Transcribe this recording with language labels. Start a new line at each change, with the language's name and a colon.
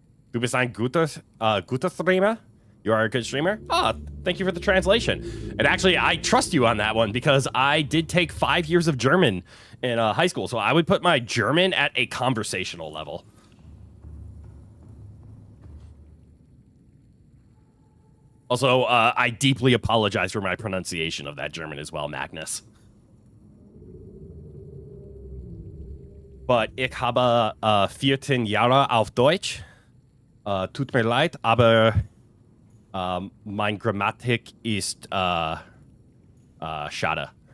German: Du bist ein guter streamer.
English: You are a good streamer. Thank you for the translation. And actually, I trust you on that one because I did take 5 years of German in high school. So I would put my German at a conversational level. Also, I deeply apologize for my pronunciation of that German as well, Magnus.
German: But ich habe 14 Jahre auf Deutsch. Tut mir leid, aber mein Grammatik ist schade.